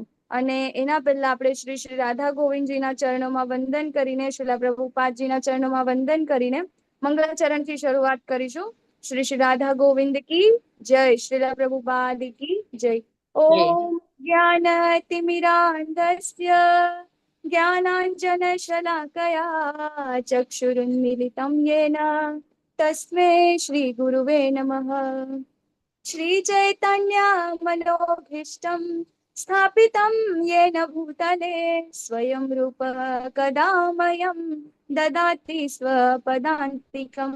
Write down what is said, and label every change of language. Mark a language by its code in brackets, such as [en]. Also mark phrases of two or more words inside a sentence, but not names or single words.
[gu] અને એના પહેલા આપણે શ્રી શ્રી રાધા ગોવિંદજીના ચરણોમાં વંદન કરીને, શ્રીલા પ્રભુપાદજીના ચરણોમાં વંદન કરીને મંગળાચરણથી શરૂઆત કરીશું. [hi] श्री श्री राधा गोविंद की जय. श्रीला प्रभुपाद की जय. [sa] ઓમ જ્ઞાનતિમિરાંધસ્ય જ્ઞાનાંજનશલાકયા ચક્ષુરુન્મિલિतं येन तस्मै श्रीगुरुवे नमः। श्रीचैतन्यमनोभीष्टं स्थापितं येन भूतले स्वयं रूप कदा मह्यं ददाति स्वपदान्तिकं।